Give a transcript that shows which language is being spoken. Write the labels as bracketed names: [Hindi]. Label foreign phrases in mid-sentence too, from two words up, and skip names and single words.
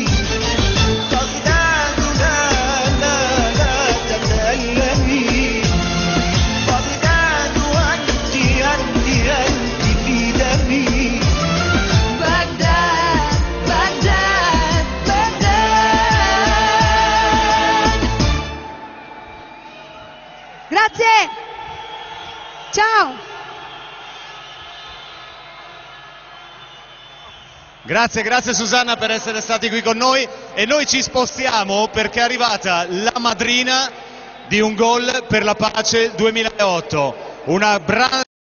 [Arabic] بغداد لا تتألمي، بغداد أنت في دمي. بغداد بغداد بغداد. [Italian] Grazie. Ciao. Grazie Susanna per essere stati qui con noi, e noi ci spostiamo perché è arrivata la madrina di Un Gol per la Pace 2008, una brava